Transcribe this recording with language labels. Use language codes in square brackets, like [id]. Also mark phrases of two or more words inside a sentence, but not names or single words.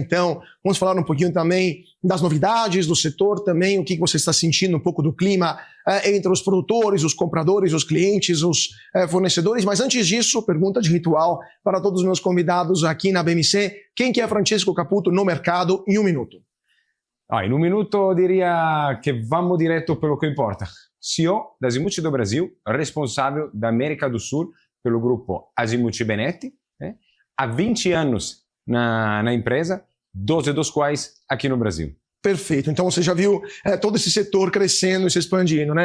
[pt] Então, vamos falar um pouquinho também das novidades do setor, também o que você está sentindo, um pouco do clima entre os produtores, os compradores, os clientes, os fornecedores. Mas antes disso, pergunta de ritual para todos os meus convidados aqui na BMC. Quem que é Francesco Caputo no mercado em um minuto? [it] In un minuto [pt] diria che vamos direto pelo que importa. CEO da Azimut do Brasil, responsável da América do Sul pelo grupo Azimut Benetti, há 20 anos na empresa, 12 dos quais aqui no Brasil. Perfeito. Então você já viu todo esse setor crescendo e se expandindo, né?